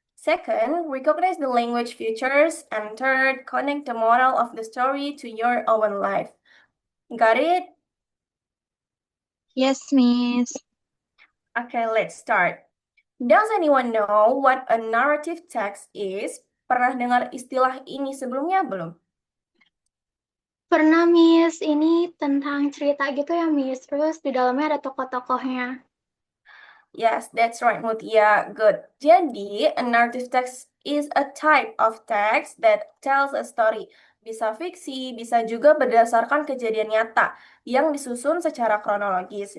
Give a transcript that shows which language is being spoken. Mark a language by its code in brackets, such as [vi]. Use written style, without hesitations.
[en] Second, recognize the language features. And third, connect the moral of the story to your own life. Got it? Yes, Miss. Okay, let's start. Does anyone know what a narrative text is? [id] Pernah dengar istilah ini sebelumnya belum? Pernah, Miss. Ini tentang cerita gitu ya, Miss. Terus di dalamnya ada tokoh-tokohnya. [en] Yes, that's right, Mutia. Good. [id] Jadi, [en] a narrative text is a type of text that tells a story. [id] Bisa fiksi, bisa juga berdasarkan kejadian nyata yang disusun secara kronologis.